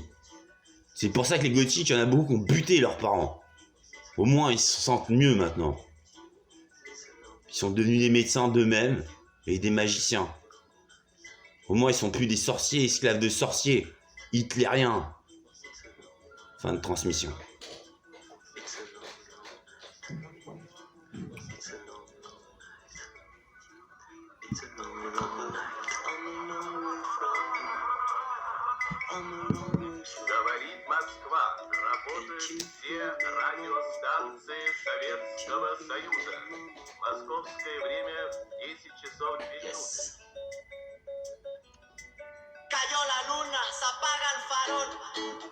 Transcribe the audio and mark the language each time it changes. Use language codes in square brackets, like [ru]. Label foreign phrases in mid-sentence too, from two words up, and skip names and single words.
[fr] C'est pour ça que les gothiques, il y en a beaucoup qui ont buté leurs parents. Au moins, ils se sentent mieux maintenant. Ils sont devenus des médecins d'eux-mêmes et des magiciens. Au moins, ils sont plus des sorciers, esclaves de sorciers, hitlériens. Fin de transmission. [ru] Говорит Москва. Работают все радиостанции Советского Союза. Московское время 10 часов 2 минуты. [es] Cayó la luna, se apaga el farol.